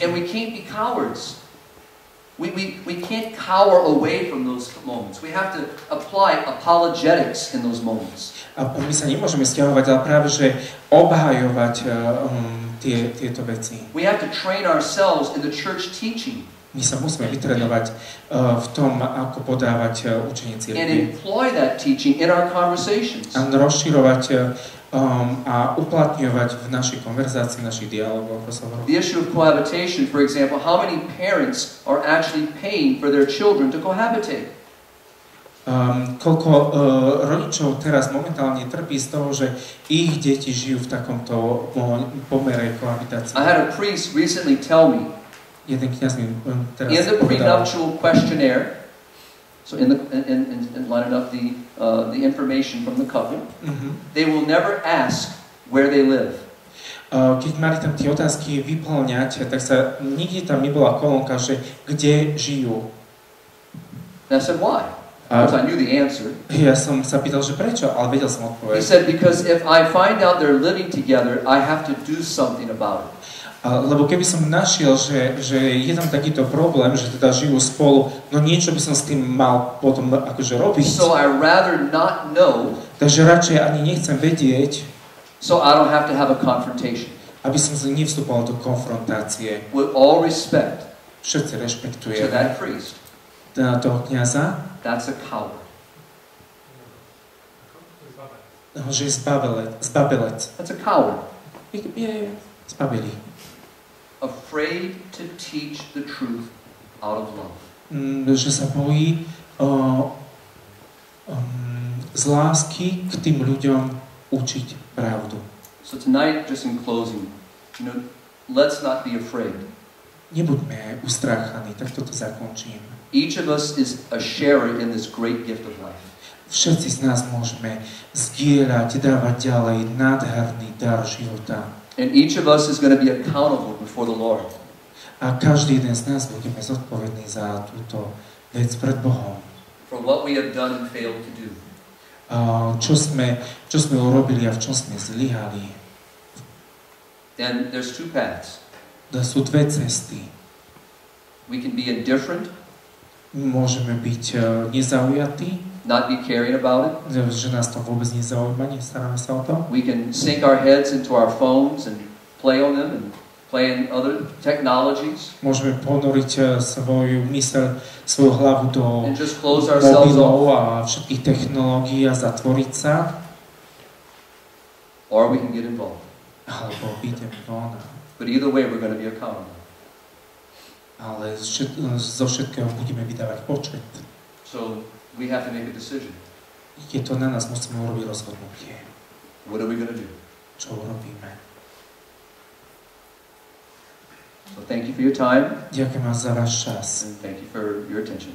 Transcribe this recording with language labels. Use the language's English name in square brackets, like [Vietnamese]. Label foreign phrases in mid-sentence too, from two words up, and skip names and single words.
[English] And we can't be cowards. We can't cower away from those moments. We have to apply apologetics in those moments. [Slovak] A my sa nemôžeme stiahovať, ale práve že obhajovať tieto veci. [English] We have to train ourselves in the church teaching. [Slovak] My sa musíme vytrénovať v tom, ako podávať učenie cirkvi. [English] And employ that teaching in our conversations. [Slovak] A rozširovať a uplatňovať v našej konverzácii, v našich dialogoch. [English] The issue of cohabitation, for example, how many parents are actually paying for their children to cohabitate? [Slovak] Koľko rodičov teraz momentálne trpí z toho, že ich deti žijú v takomto pomere kohabitácie. [English] I had a priest recently tell me, [Slovak] jeden kňaz mi teraz [English] in the [Slovak] povedal, [English] prenuptial questionnaire, so in lining up the information from the couple, they will never ask where they live. [Slovak] Keď mali tam tie otázky vyplňať, tak sa nikde tam nebola kolónka, že kde žijú. [English] And I said, why? Because I knew the answer. [Slovak] Ja som sa pýtal, že prečo, ale vedel som odpoveď. [English] He said, because if I find out they're living together, I have to do something about it. [Slovak] Lebo keby som našiel, že je tam takýto problém, že teda žijú spolu, no niečo by som s tým mal potom akože robiť. [English] So I rather not know. [Slovak] Takže radšej ani nechcem vedieť. [English] So I don't have to have a confrontation. [Slovak] Aby som nevstupoval do konfrontácie. [English] With all respect. [Slovak] Všetci rešpektujeme. [English] To that priest. [Slovak] Toho kňaza. [English] That's a coward. [Slovak] Že je zbabelec. [English] That's a coward. [Slovak] Je zbabelý. [English] Afraid to teach the truth out of love. [Slovak] Že sa bojí z lásky k tým ľuďom učiť pravdu. [English] So tonight, just in closing, let's not be afraid. [Slovak] Nebuďme ustráchaní, tak toto zakončím. [English] Each of us is a sharer in this great gift of life. [Slovak] Všetci z nás môžeme zdieľať, dávať ďalej nádherný dar života. [English] And each of us is going to be accountable before the Lord. [Slovak] A každý jeden z nás budeme zodpovedný za túto vec pred Bohom. [English] For what we have done and failed to do. [Slovak] Čo sme urobili a v čom sme zlyhali. [English] And there's two paths. [Slovak] Sú dve cesty. [English] We can be indifferent. [Slovak] Môžeme byť nezaujatí. [English] Not be caring about it. [Slovak] Že nás to vôbec nezaujíma, nestaráme sa o to. [English] We can sink our heads into our phones and play on them and play in other technologies. [Slovak] Môžeme ponoriť svoju myseľ, svoju hlavu do mobilov a všetkých technológií a zatvoriť sa. [English] Or we can get involved. [Slovak] Alebo ideme von. [English] But either way, we're going to be accountable. [Slovak] Ale zo všetkého budeme vydávať počet. [English] So we have to make a decision. [Slovak] Je to na nás, musíme urobiť rozhodnutie. [English] What are we going to do? [Slovak] Čo urobíme? [English] So thank you for your time. [Slovak] Ďakujem vám za váš čas. [English] And thank you for your attention.